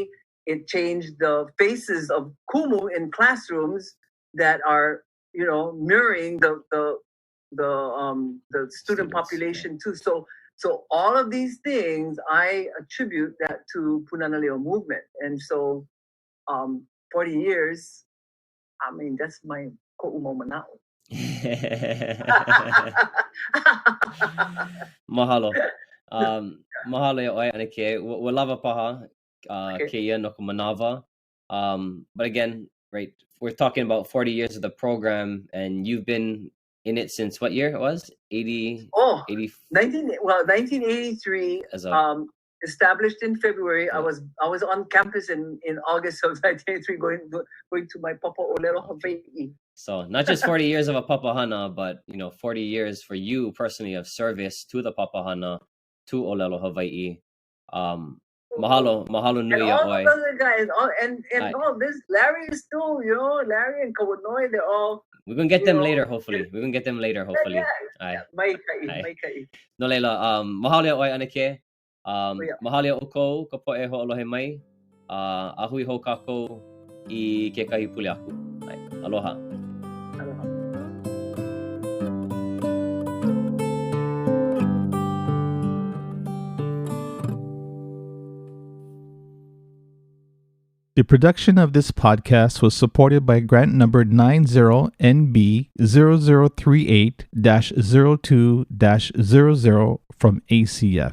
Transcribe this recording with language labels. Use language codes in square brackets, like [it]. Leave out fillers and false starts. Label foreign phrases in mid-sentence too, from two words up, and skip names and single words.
[en] It changed the faces of kumu in classrooms that are, mirroring the student population too. So all of these things, I attribute that to Pūnana Leo movement. And so 40 years, that's my ko'umauma now. [haw] Mahalo. Mahalo e ʻoe ʻike. Ua lava paha keia no ka manawa. [en] But again, right, we're talking about 40 years of the program, and you've been in it since what year it was? 1983. Established in February. Yeah. I was on campus in August of 1983 going to my [haw] papa Moʻolelo Hawaii. [en] So not just 40 years of a papahana, but 40 years for you personally of service to the papahana, to [haw] Moʻolelo Hawaii. Mahalo nui [en] and all [haw] ʻoe. [en] The other guys, all this, Larry is still, Larry and Kawanoi, they're all. We're gonna get them later, hopefully. We're gonna get them later, hopefully. Yeah. [haw] Mai kai. No leila, mahalo ʻoe anake. Mahalo ʻoukou ka poʻe hoʻolohe mai. Ahui hou kākou I kekahi pule aku. Aloha. [en] The production of this podcast was supported by grant number 90NB0038-02-00 from ACF.